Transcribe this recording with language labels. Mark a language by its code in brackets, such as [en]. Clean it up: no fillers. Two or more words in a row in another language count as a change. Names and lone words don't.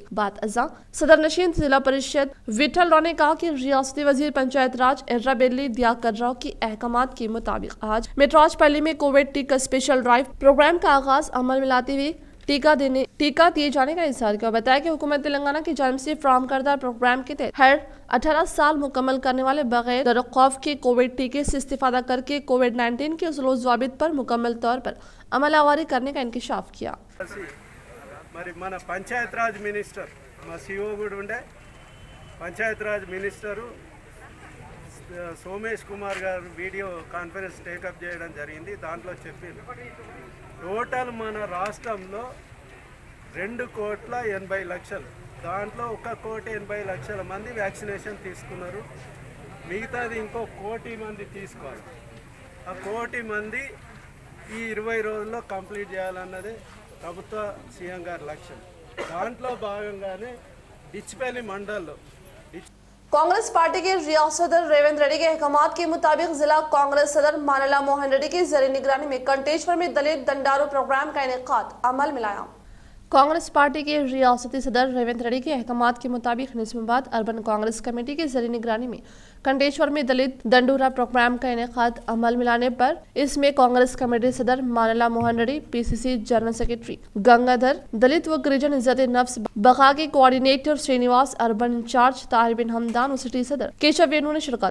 [ur] بات ازاں صدر نشین ضلع پریشد وٹھل لاؤ نے کہا کہ ریاستی وزیر پنچایت راج ارا بیلی دیاکر راؤ کی احکامات کے مطابق آج میٹراج پلی میں کووڈ ٹیکہ اسپیشل ڈرائیو پروگرام کا آغاز عمل میں لاتے ہوئے ٹیکہ دیے جانے کا اظہار کیا۔ بتایا کہ حکومت تلنگانہ کی جانب سے فراہم کردہ پروگرام کے تحت ہر 18 سال مکمل کرنے والے بغیر درخوف کے کووڈ ٹیکے سے استفادہ کر کے کووڈ-19 کے اصول و ضوابط پر مکمل طور پر عمل آوری کرنے کا انکشاف کیا۔ [te] మన పంచాయత్ రాజ్ మినిస్టర్ మా CEO కూడా ఉండే పంచాయత్ రాజ్ మినిస్టరు సోమేష్ కుమార్ గారు [en] video conference take up [te] చేయడం జరిగింది. దాంట్లో చెప్పింది టోటల్ మన రాష్ట్రంలో 2,80,00,000, దాంట్లో 1,80,00,000 మంది వ్యాక్సినేషన్ తీసుకున్నారు. మిగతాది ఇంకో 1,00,00,000 మంది తీసుకోవాలి. ఆ 1,00,00,000 మంది ఈ 20 రోజుల్లో కంప్లీట్ చేయాలన్నదే ప్రభుత్వ సీఎం గారి లక్ష్యం. దాంట్లో భాగంగానే డిచ్పల్లి మండల్లో [ur] کانگریس پارٹی کے ریاست صدر ریونت ریڈی کے احکامات کے مطابق ضلع کانگریس صدر مانلا موہن ریڈی کی ذریعے نگرانی میں کنٹیشور میں دلت دنڈارو پروگرام کا انعقاد عمل میں لایا. کانگریس پارٹی کے ریاستی صدر ریونت ریڈی کے احکامات کے مطابق نظام آباد اربن کانگریس کمیٹی کے ذریعے نگرانی میں کنٹیشور میں دلت دنڈورا پروگرام کا انعقاد عمل میں لانے پر اس میں کانگریس کمیٹی صدر مانلا موہن ریڈی, [en] PCC General Secretary [ur] گنگادھر، دلت و گرجن عزت نفس بقا کے کوآرڈینیٹر سرینواس, [en] urban incharge [ur] طاہر بن حمدان اور سٹی صدر کیشو وینو نے شرکت.